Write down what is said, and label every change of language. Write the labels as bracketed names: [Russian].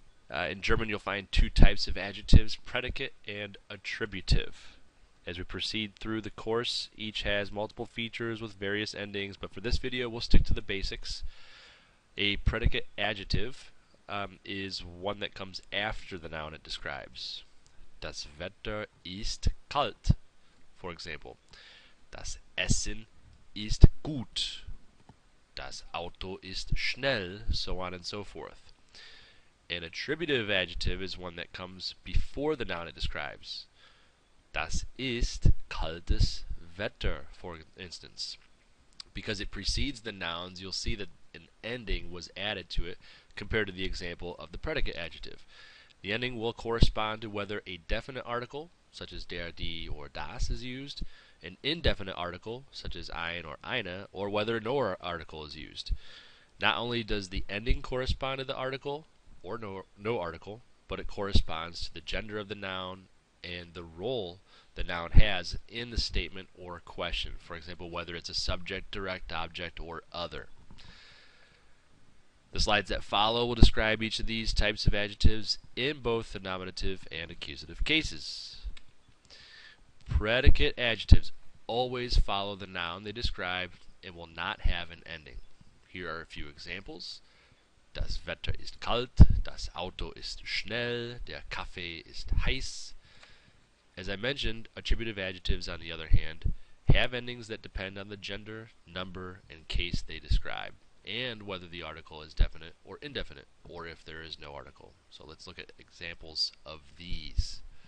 [English] In German, you'll find two types of adjectives, predicate and attributive. As we proceed through the course, each has multiple features with various endings, but for this video, we'll stick to the basics. A predicate adjective is one that comes after the noun it describes. [German] Das Wetter ist kalt. [English] For example, [German] das Essen ist gut. Das Auto ist schnell, [English] so on and so forth. An attributive adjective is one that comes before the noun it describes. [German] Das ist kaltes Wetter, [English] for instance. Because it precedes the nouns, you'll see that an ending was added to it compared to the example of the predicate adjective. The ending will correspond to whether a definite article, such as der, die, or das, is used, an indefinite article, such as ein or eine, or whether no article is used. Not only does the ending correspond to the article, or no article, but it corresponds to the gender of the noun and the role the noun has in the statement or question. For example, whether it's a subject, direct object, or other. The slides that follow will describe each of these types of adjectives in both the nominative and accusative cases. Predicate adjectives always follow the noun they describe and will not have an ending. Here are a few examples. [German] Das Wetter ist kalt, das Auto ist schnell, der Kaffee ist heiß. [English] As I mentioned, attributive adjectives, on the other hand, have endings that depend on the gender, number, and case they describe, and whether the article is definite or indefinite, or if there is no article. So let's look at examples of these.